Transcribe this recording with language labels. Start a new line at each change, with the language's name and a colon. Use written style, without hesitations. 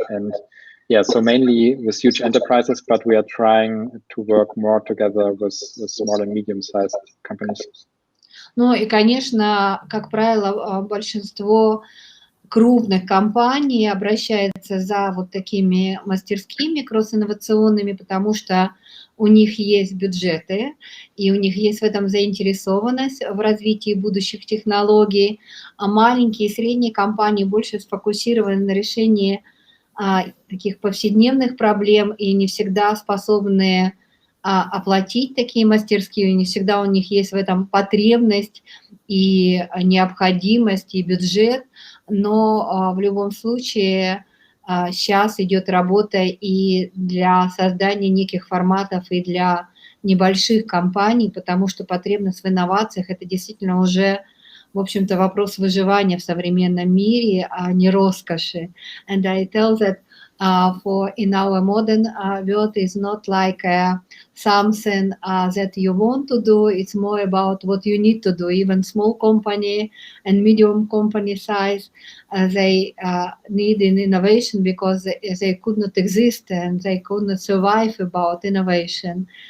English: And yeah, so mainly with huge enterprises, but we are trying to work more together with small and medium-sized companies.
Russian: Ну и, конечно, как правило, большинство крупных компаний обращается за вот такими мастерскими кросс-инновационными, потому что у них есть бюджеты, и у них есть в этом заинтересованность в развитии будущих технологий, а маленькие и средние компании больше сфокусированы на решении таких повседневных проблем и не всегда способны оплатить такие мастерские, не всегда у них есть в этом потребность и необходимость, и бюджет, но в любом случае сейчас идет работа и для создания неких форматов, и для небольших компаний, потому что потребность в инновациях – это действительно уже, в общем-то, вопрос выживания в современном мире, а не роскоши.
English: And I tell that for in our modern world is not like something that you want to do. It's more about what you need to do. Even small company and medium company size, they need an innovation because they could not exist and they could not survive without innovation.